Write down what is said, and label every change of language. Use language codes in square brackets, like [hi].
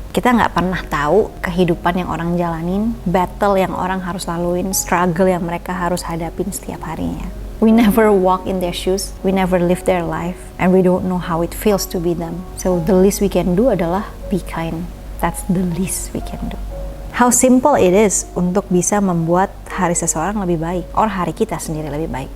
[id] Kita nggak pernah tahu kehidupan yang orang jalanin, battle yang orang harus laluin, struggle yang mereka harus hadapin setiap harinya. [en] We never walk in their shoes, we never live their life, and we don't know how it feels to be them. So the least we can do adalah be kind. That's the least we can do. How simple it is [id] untuk bisa membuat hari seseorang lebih baik, or hari kita sendiri lebih baik.